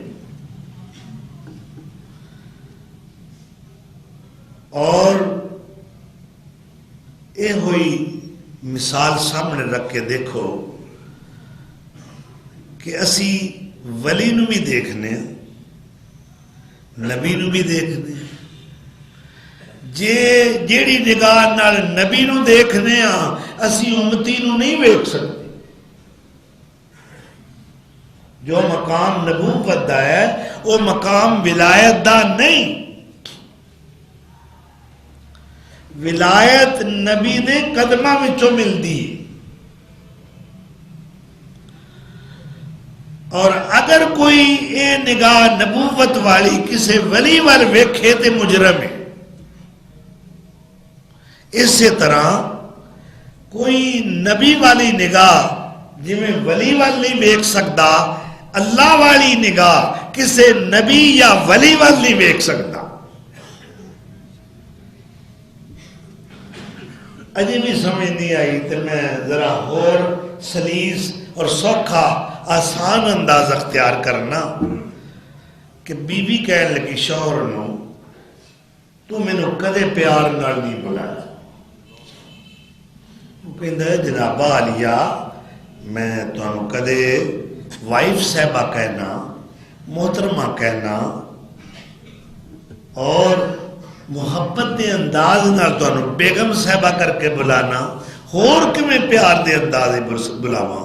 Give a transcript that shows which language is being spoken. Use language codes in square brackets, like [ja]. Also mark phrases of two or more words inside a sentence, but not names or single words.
[pa] اور یہ ہوئی مثال سامنے رکھ کے دیکھو کہ اسی ولی نو بھی دیکھنے، نبی نو بھی دیکھنے. جیڑی نگاہ نال نبی نو دیکھنے ہاں اسی امتی نو نہیں ویکھ سکتے. جو مقام نبوت دا ہے وہ مقام ولایت دا نہیں. ولایت نبی دے قدماں وچوں ملدی ہے. اور اگر کوئی اے نگاہ نبوت والی کسے ولی وال ویکھے تے مجرم ہے. اسی طرح کوئی نبی والی نگاہ جی میں ولی وال نہیں ویکھ سکتا، اللہ والی نگاہ کسے نبی یا ولی وال نہیں ویکھ سکتا. اجے بھی سمجھ نہیں آئی تو میں ذرا اور سلیس اور سوکھا آسان انداز اختیار کرنا کہ بی بی کہنے لگی شوہر نو، تو مینو کدے پیار نال نہیں بلایا. وہ کہندا ہے جناب عالیہ میں تمہیں کدے وائف صاحبہ کہنا، محترمہ کہنا اور محبت دے انداز نال تمہیں بیگم صاحبہ کر کے بلانا، ہور کہ میں پیار دے انداز بلاواں.